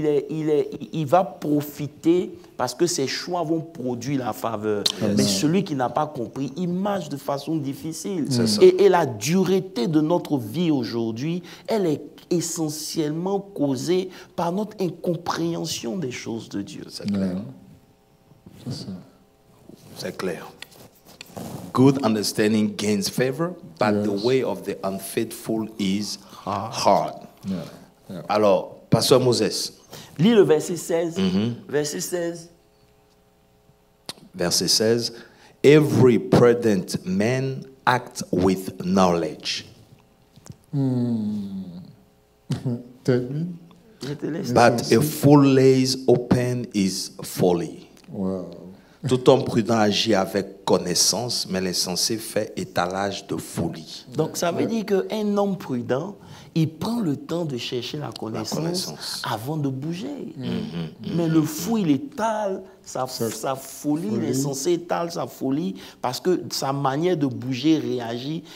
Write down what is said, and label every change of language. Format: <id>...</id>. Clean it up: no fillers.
<fr>Il va profiter parce que ses choix vont produire la faveur. Mais celui qui n'a pas compris, il marche de façon difficile. Et la dureté de notre vie aujourd'hui, elle est essentiellement causée par notre incompréhension des choses de Dieu. C'est clair. C'est clair.</fr> <en>Good understanding gains favor, but the way of the unfaithful is hard.</en> <fr>Alors, Pasteur Moses. Lis le verset 16. Verset 16.</fr> <en>Verset 16. Every prudent man acts with knowledge. But a fool lays open his folly.</en> <fr>Tout homme prudent agit avec connaissance, mais l'insensé fait étalage de folie. Donc ça veut dire qu'un homme prudent, il prend le temps de chercher la connaissance avant de bouger. Mais le fou, il étale sa folie, l'insensé étale sa folie, parce que sa manière de bouger réagit.</fr>